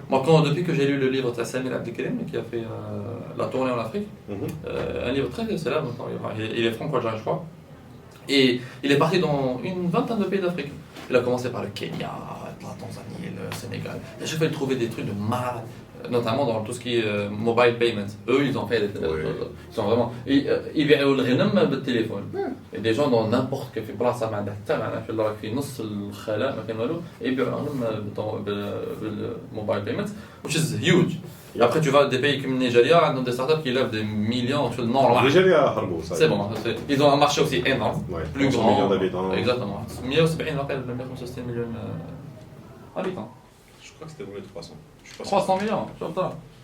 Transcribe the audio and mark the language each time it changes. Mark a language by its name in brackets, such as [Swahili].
[French] Moi depuis que j'ai lu le livre de Samir Abdelkrim qui a fait la tournée en Afrique, un livre très célèbre, il est franco-algérien je crois, et il est parti dans une vingtaine de pays d'Afrique. Il a commencé par le Kenya, la Tanzanie, le Sénégal. Et à chaque fois il trouvait des trucs de malade. Notamment dans tout ce qui est mobile payments. Eux, ils ont fait des ils sont vraiment. Ils [Arabic] بيعوا الغنم بالتليفون. [French] Et des gens dans n'importe quel place [Arabic] ما عندها حتى معنى في راك في نص الخلاء ما كاين والو يبيعوا لهم بالموبايل [English] payments which is huge. [French] Et après tu vas des pays comme le Nigeria, [Arabic] عندهم [French] des startups qui lèvent des millions sur le nord. Nigeria harbo ça. C'est bon, ils ont un marché aussi énorme, plus grand. Millions d'habitants. Exactement. 170 165 millions habitants. Je crois que c'était dans les 300. 300 millions, tu vois.